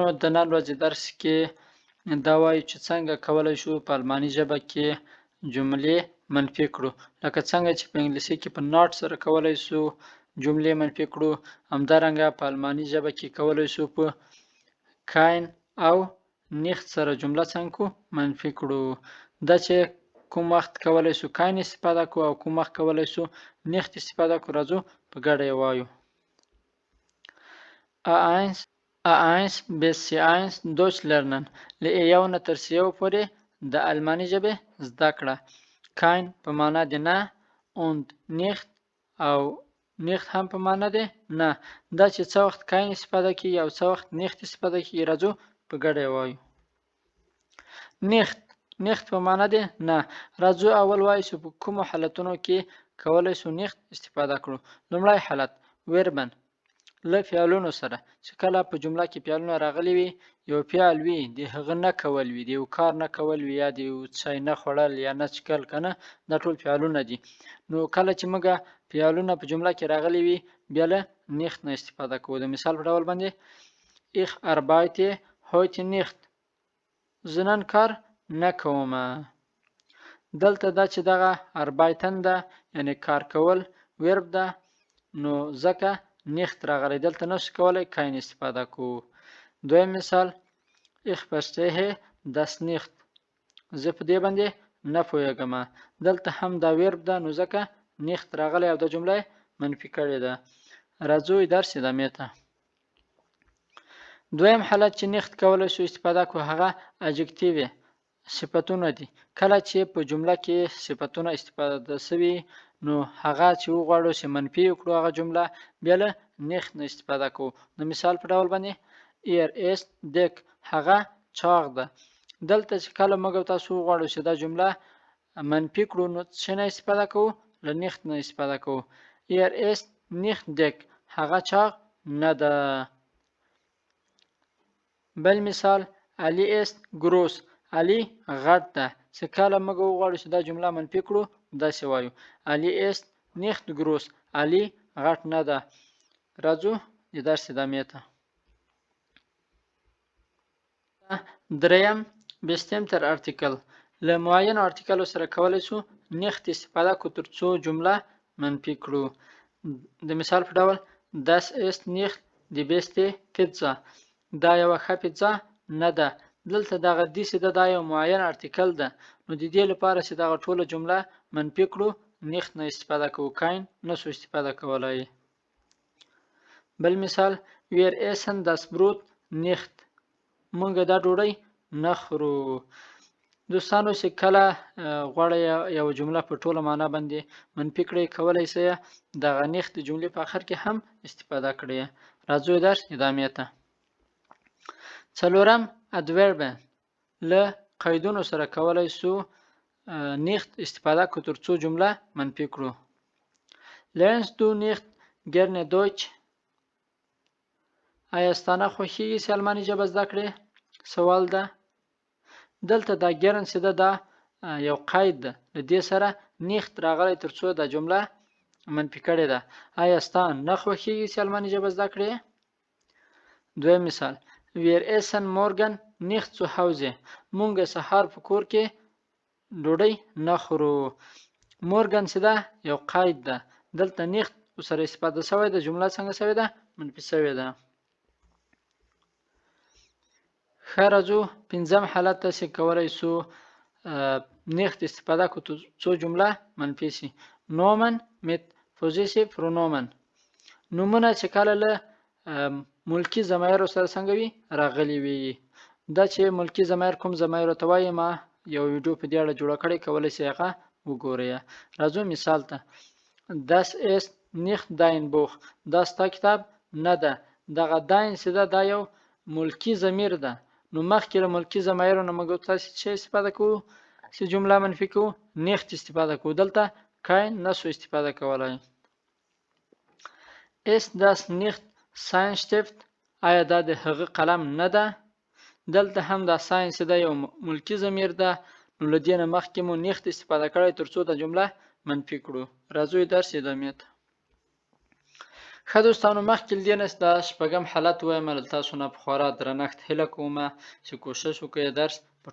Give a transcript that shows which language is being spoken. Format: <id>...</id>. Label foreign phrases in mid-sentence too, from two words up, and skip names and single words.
<ps>د نن ورځې درس کې دا وایو چې څنګه کولی شو په الماني ژبه کې جملې منفي کړو، لکه څنګه چې په انګلیسي کې په ناٹ سره کولی شو جملې منفي کړو، همدارنګه په الماني ژبه کې کولی شو په کاین او نیخت سره جمله څنګه منفي کړو. دا چې کوم وخت کولی شو کاین استفاده کړو او کوم وخت کولی شو نیخت استفاده کړو، راځو په ګډه یې وایو.</ps> <de>A1 bis C1 Deutsch lernen.</de> <ps>له A1 نه تر C1 پورې د الماني ژبې زده کړه. کاین په معنا د نه،</ps> <de>und nicht</de> <ps>او nicht هم په معنا د نه. دا چې څه وخت کاین استفاده کیږي او څه وخت nicht استفاده کیږي، راځو په ګډه یې وایو. nicht په معنا د نه. راځو اول وایو چې په کومو حالتونو کې کولی شو nicht استفاده کړو. لومړی حالت verben له فعلونو سره، چې کله په جمله کې فعلونه راغلي وي، یو فعل وي د هغه نه کول وي، د یو کار نه کول وي، یا د یو څه نه خوړل یا نه څښل، کنه دا ټول فعلونه دي. نو کله چې موږ فعلونه په جمله کې راغلي وي بیا له nicht نه استفاده کوو. د مثال په ډول باندې</ps> <de>ich arbeite heute nicht،</de> <ps>زه نن کار نه کوم. دلته دا چې دغه arbeiten ده یعنی کار کول ورب ده، نو ځکه nicht راغلی، دلته نشو کولی کاین استفاده کوو. دویم مثال</ps> <de>ich verstehe das nicht،</de> <ps>زه په دې باندې نه پوهیږم. دلته هم دا ورب ده، نو ځکه nicht راغلی او د جمله منفي کړې ده. راځو درس ادامې ته. دویم حالت چې nicht کولی شو استفاده کوو هغه adjective صفتونه دي. کله چې په جمله کې صفتونه استفاده شوي نو هغه چې وغواړو چې منفي وکړو هغه جمله بیا له nicht نه استفاده کوو. د مثال په ډول باندې</ps> <de>er ist dick،</de> <ps>هغه چاغ ده. دلته چې کله موږ تاسو وغواړو چې دا جمله منفي کړو نو څه نه استفاده کوو؟ له nicht نه استفاده کوو.</ps> <de>er ist nicht dick،</de> <ps>هغه چاغ نه ده. بل مثال</ps> <de>Ali ist groß،</de> <ps>علي غټ ده. چې کله موږ وغواړو چې دا جمله منفي کړو داسې وایو</ps> <de>Ali ist nicht groß،</de> <ps>علي غټ نه ده. راځو د درس ادامې ته. دریم</ps> <de>bestimmter Artikel</de> <ps>له معین ارتیکلو سره کولی شو nicht استفاده کړو تر څو جمله منفي کړو. د مثال په ډول</ps> <de>das ist nicht die beste Pizza،</de> <ps>دا یوه ښه پیتزا نه ده. دلته دغه داسې ده، دا یو معین ارتیکل ده، نو د دې لپاره چې دغه ټوله جمله منفي کړو nicht نه استفاده کوو، کاین نشو استفاده کولای. بل مثال</ps> <de>wir essen das Brot nicht،</de> <ps>مونږ دا ډوډۍ نه خورو. دوستانو چې کله غواړئ یو جمله په ټوله معنا باندې منفي کړئ کولی شئ دغه nicht د جملې په آخر کې هم استفاده کړئ. راځو درس ادامې ته. څلورم adverben له قیدونو سره کولی شو nicht استفاده کړو تر څو جمله منفي کړو.</ps> <de>lernst du nicht gerne Deutsch،</de> <ps>آیا ستانه خوښیږي چې الماني ژبه زده کړې؟ سوال ده. دلته دا ګرن چې ده دا یو قید ده، له دې سره nicht راغلی تر څو دا جمله منفي کړې ده. آیا ستا نه خوښیږي چې الماني ژبه زده کړې؟ دویم مثال</ps> <de>wir essen morgen nicht zu Hause،</de> <ps>مونږ سهار په کور کې ډوډۍ نه خورو. morgen چې ده یو قید ده، دلته nicht سره استفاده شوی ده، جمله څنګه شوې ده؟ منفي شوې ده. ښه راځو پنځم حالت ته چې کولی شو nicht استفاده کړو څو جمله منفي شي.</ps> <de>nomen mit possessive pronomen،</de> <ps>نومونه چې کله له ملکي ضمایرو سره څنګه وي راغلي وي. دا چې ملکي ضمایر کوم ضمایرو ته وایي ما یو ویډیو په دې اړه جوړه کړې، کولی شئ هغه وګورئ. راځو مثال ته.</ps> <de>das ist nicht dein Buch،</de> <ps>دا ستا کتاب نه ده. دغه dein چې ده دا یو ملکي ضمیر ده، نو مخکې له ملکي ضمایرو نه موږ تاسې څه استفاده کوو چې جمله منفي کوو؟ nicht استفاده کوو. دلته kein نسو استفاده کولای.</ps> <de>ist das nicht sein Stift؟</de> <ps>آیا دا د هغه قلم نه ده؟ دلته هم دا ساين چې دا یو ملکی ضمیر ده، نو له دې نه مخکې مو nicht استفاده کړی ترڅو د جمله منفي کړو. راځو درس ادامې ته. ښه دوستانو، مخکې له دې نه دا شپږم حالت وایم، له تاسو نه په خورا درنښت هیله کوم چې کوشش وکړئ درس په</ps>